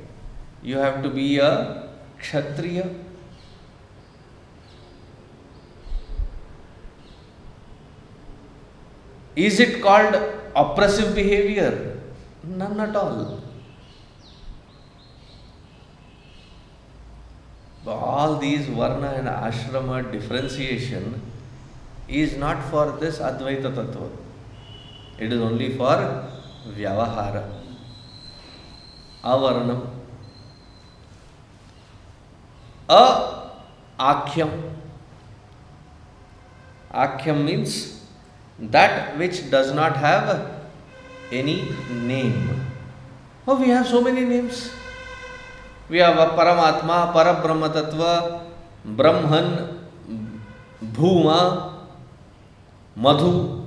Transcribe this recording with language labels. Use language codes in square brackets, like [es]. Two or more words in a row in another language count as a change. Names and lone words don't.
[en] You have to be a Kshatriya. Is it called oppressive behavior? None at all. All these Varna and Ashrama differentiation is not for this [sa] Advaita Tattva. [en] It is only for Vyavahāra. [sa] Avarnam. Akhyam. [en] Akhyam means that which does not have any name. Oh, we have so many names. We have a Paramatma, Parabrahma Tattva, Brahman, Bhuma, Madhu.